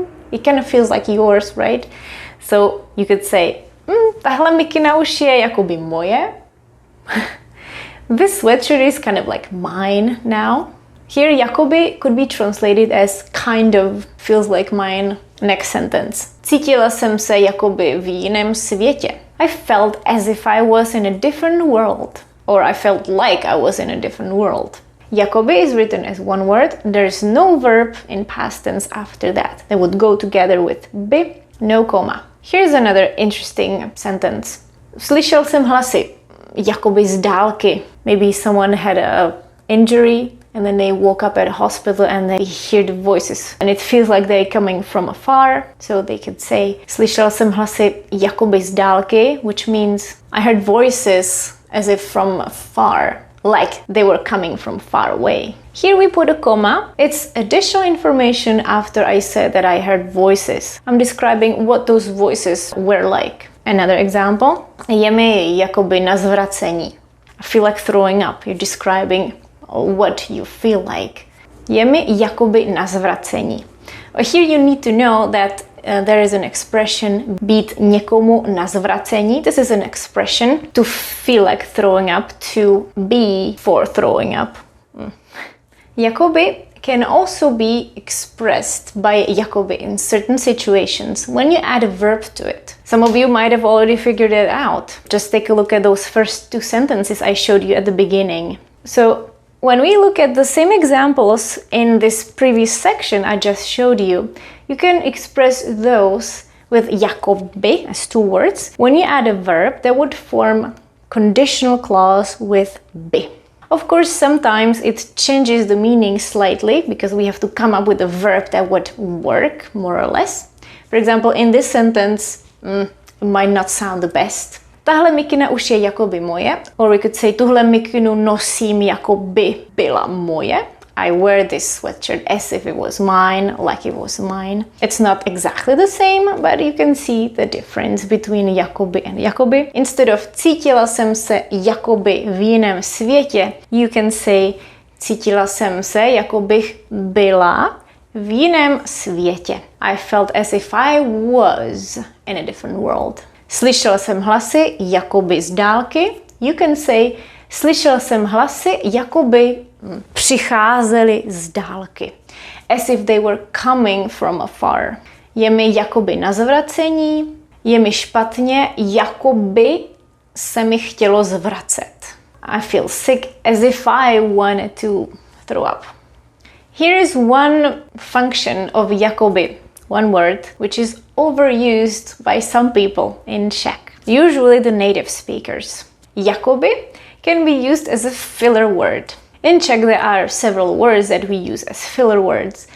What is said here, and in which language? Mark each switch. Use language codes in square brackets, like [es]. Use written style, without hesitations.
[en] It kind of feels like yours, right? So you could say, [cs] tahle mikina už je jakoby moje. [en] This sweatshirt is kind of like mine now. Here, Jakoby could be translated as kind of, feels like mine. Next sentence. [cs] Cítila jsem se jakoby v jiném světě. [en] I felt as if I was in a different world. Or I felt like I was in a different world. Jakoby is written as one word. There is no verb in past tense after that. They would go together with by, no comma. Here's another interesting sentence. [cs] Slyšel jsem hlasy jakoby z dálky. [en] Maybe someone had a injury and then they woke up at a hospital and they hear the voices and it feels like they're coming from afar. So they could say [cs] slyšel jsem hlasy jakoby z dálky, [en] which means I heard voices as if from afar, like they were coming from far away. Here we put a comma. It's additional information after I said that I heard voices. I'm describing what those voices were like. Another example. [cs] Je mi jakoby na zvracení. [en] I feel like throwing up. You're describing what you feel like. [cs] Je mi jakoby na zvracení. [en] Here you need to know that there is an expression [cs] být někomu na zvracení. [en] This is an expression to feel like throwing up, to be for throwing up. Jakoby can also be expressed by jakoby in certain situations when you add a verb to it. Some of you might have already figured it out. Just take a look at those first two sentences I showed you at the beginning. So When we look at the same examples in this previous section I just showed you, you can express those with Jakoby as two words. When you add a verb, that would form conditional clause with by. Of course, sometimes it changes the meaning slightly because we have to come up with a verb that would work more or less. For example, in this sentence, it might not sound the best. [cs] Tahle mikina už je jakoby moje. [en] Or we could say, [cs] tuhle mikinu nosím jakoby byla moje. [en] I wear this sweatshirt as if it was mine, like it was mine. It's not exactly the same, but you can see the difference between jakoby and jakoby. Instead of [cs] cítila jsem se jakoby v jiném světě, [en] you can say [cs] cítila jsem se, jako bych byla v jiném světě. [en] I felt as if I was in a different world. [cs] Slyšel jsem hlasy jakoby z dálky. [en] You can say [cs] slyšel jsem hlasy jakoby přicházeli z dálky. [en] As if they were coming from afar. [cs] Je mi jakoby na zvracení, je mi špatně, jakoby se mi chtělo zvracet. [en] I feel sick as if I wanted to throw up. Here is one function of jakoby, one word, which is overused by some people in Czech, usually the native speakers. Jakoby can be used as a filler word. In Czech there are several words that we use as filler words.